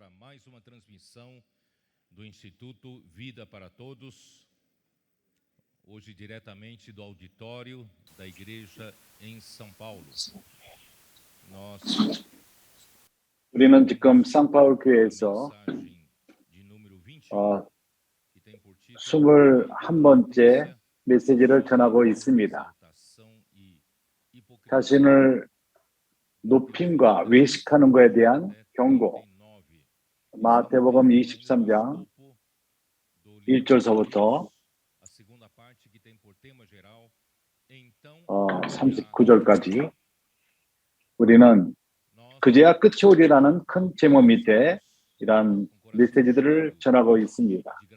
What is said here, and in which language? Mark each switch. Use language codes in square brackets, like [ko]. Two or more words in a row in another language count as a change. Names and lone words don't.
[pt] mais uma transmissão do Instituto Vida para Todos, hoje diretamente do auditório da Igreja em São Paulo. [ko] 우리는 지금 상파울 교회에서 [pt] de número 21, que tem por título [ko] 21번째 메시지를 전하고 있습니다. 자신을 높임과 외식하는 것에 대한 경고. 마태복음 23장 1절서부터 39절까지 우리는 그제야 끝이 오리라는 큰 제목 밑에 이러한 메시지들을 전하고 있습니다.